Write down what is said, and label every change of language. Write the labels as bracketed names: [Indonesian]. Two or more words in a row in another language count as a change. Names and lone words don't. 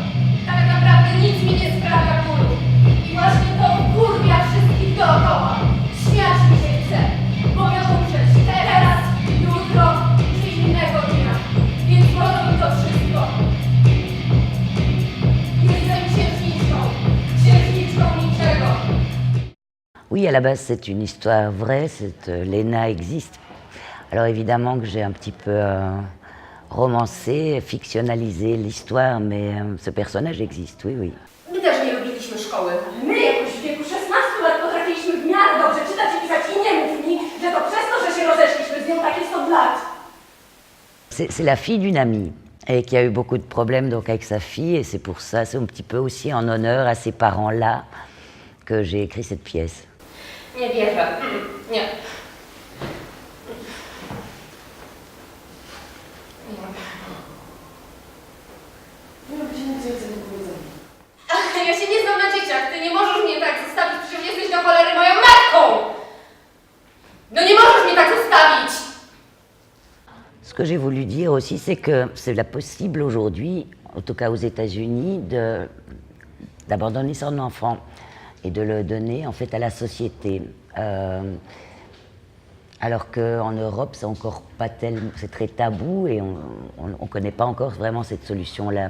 [Polish] Tak naprawdę nic mi nie sprawia bólu. I właśnie to wkurwia wszystkich dookoła. Śmiać mi się chce. Mogę umrzeć teraz, jutro czy innego dnia. Więc wolno mi to wszystko. Jestem księżniczką niczego. [French] Oui, à la base, c'est une histoire vraie, Léna existe. Alors évidemment que j'ai un petit peu romancé, fictionnalisé l'histoire, mais ce personnage existe, oui, oui. [Polish] My też nie lubiliśmy szkoły. My jakoś w wieku 16 lat potrafiliśmy w miarę dobrze czytać i pisać i nie mów mi, że to przez to, że się rozeszliśmy z nią takie 100 lat. [French] C'est la fille d'une amie et qui a eu beaucoup de problèmes donc avec sa fille, et c'est pour ça, c'est un petit peu aussi en honneur à ces parents-là que j'ai écrit cette pièce. [Polish] Nie wierzę. Nie. Ja się nie znam na dzieciach. Ty nie możesz mnie tak zostawić. Przecież jesteś do cholery moją matką. No nie możesz mnie tak zostawić. [French] Ce que j'ai voulu dire aussi, c'est que c'est possible aujourd'hui, en tout cas aux États-Unis, d'abandonner son enfant et de le donner en fait à la société. Alors qu'en Europe, c'est encore pas tellement, c'est très tabou et on connaît pas encore vraiment cette solution-là.